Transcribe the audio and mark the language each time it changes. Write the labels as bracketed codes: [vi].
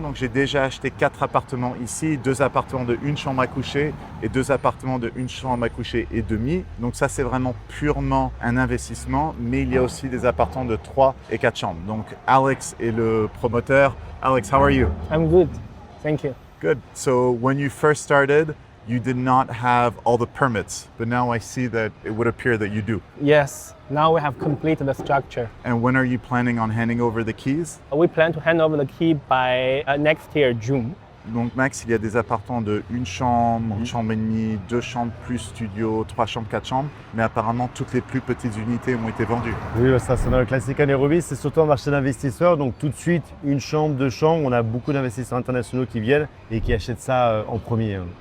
[fr] Donc j'ai déjà acheté 4 appartements ici, 2 appartements de 1 chambre à coucher et 2 appartements de 1 chambre à coucher et demi. Donc ça c'est vraiment purement un investissement, mais il y a aussi des appartements de 3 et 4 chambres. Donc Alex est le promoteur. [en] Alex, how are you? I'm good, thank you. Good. So when you first started, you did not have all the permits, but now I see that it would appear that you do. Yes, now we have completed the structure. And when are you planning on handing over the keys? We plan to hand over the key by next year, June. [fr] Donc Max, il y a des appartements de 1 chambre, 1 chambre et demie, 2 chambres plus studio, 3 chambres, 4 chambres, mais apparemment toutes les plus petites unités ont été vendues. Oui, ça c'est dans le classique à Nairobi, c'est surtout un marché d'investisseurs, donc tout de suite 1 chambre, 2 chambres, on a beaucoup d'investisseurs internationaux qui viennent et qui achètent ça en premier.